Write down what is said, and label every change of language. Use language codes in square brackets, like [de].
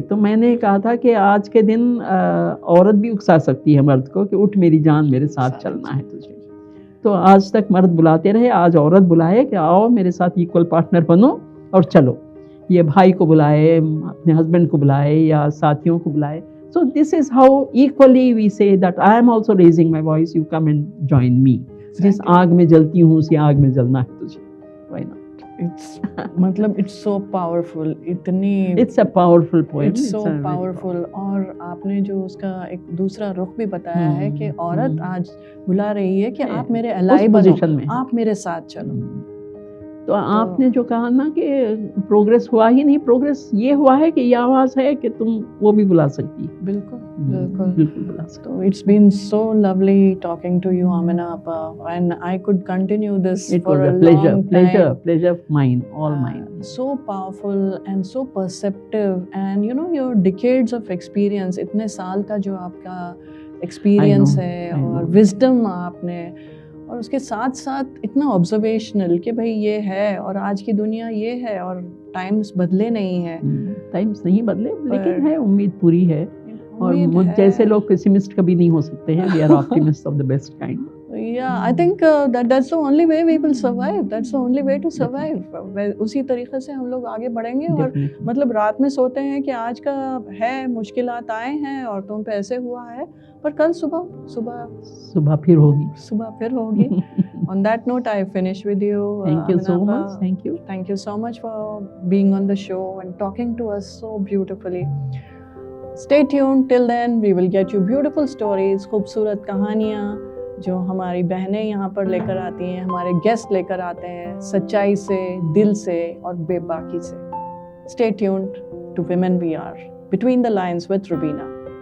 [ur] تو میں نے کہا تھا کہ آج کے دن عورت بھی اکسا سکتی ہے مرد کو کہ اٹھ میری جان میرے ساتھ چلنا ہے تجھے. تو آج تک مرد بلاتے رہے, آج عورت بلائے کہ آؤ میرے ساتھ ایکول پارٹنر بنو اور چلو. یہ بھائی کو بلائے, اپنے ہسبینڈ کو بلائے, یا ساتھیوں کو بلائے. [en] So this is how equally we say that I am also raising my voice, you come and join me. [ur] جس آگ میں جلتی ہوں اسی آگ میں جلنا ہے تجھے. [en] Why not? [ur] مطلب [en] it's so powerful, اتنی it's a powerful poem, it's so powerful. [ur] اور آپ نے جو اس کا ایک دوسرا رخ بھی بتایا ہے کہ عورت آج بلا رہی ہے کہ آپ میرے الائی بنو, آپ میرے ساتھ چلو. تو آپ نے جو کہا نا کہ پروگریس ہوا ہی نہیں، پروگریس یہ ہوا ہے کہ یہ آواز ہے کہ تم وہ بھی بلا سکتی. بالکل بالکل بالکل بلا سکتی. [en] So it's been so lovely talking to you, Amina Appa, and I could continue this It for was a a pleasure, long pleasure, time. pleasure of mine, all mine. So powerful and so perceptive, and you know your decades of experience, [ur] اتنے سال کا جو آپ کا experience ہے اور wisdom آپ نے، اور اس کے ساتھ ساتھ اتنا observational کہ بھائی یہ ہے اور آج کی دنیا یہ ہے اور ٹائمز بدلے نہیں ہیں. ٹائمز نہیں بدلے لیکن ہے، امید پوری ہے. اور مجھ جیسے لوگ پیسمسٹ کبھی نہیں ہو سکتے ہیں. [en] We are optimist of the best kind. Yeah, I think that's the only way we will survive. That's the only way to survive. [ur] اسی طریقے سے ہم لوگ آگے بڑھیں گے. اور مطلب رات میں سوتے ہیں کہ آج کا ہے، مشکلات آئے ہیں اور تم پہ ایسے ہوا ہے، پر کل صبح پھر ہوگی. صبح پھر ہوگی. [en] On that note, I finish with you. Thank you so much. Thank you. Thank you so much for being on the show and talking to us so beautifully. Stay tuned. Till then, we will get you beautiful stories, [ur] خوبصورت کہانیاں جو ہماری بہنیں یہاں پر لے کر آتی ہیں، ہمارے گیسٹ لے کر آتے ہیں، سچائی سے، دل سے اور بے باکی سے. [en] Stay tuned to Women We Are, Between the Lines with Rubina.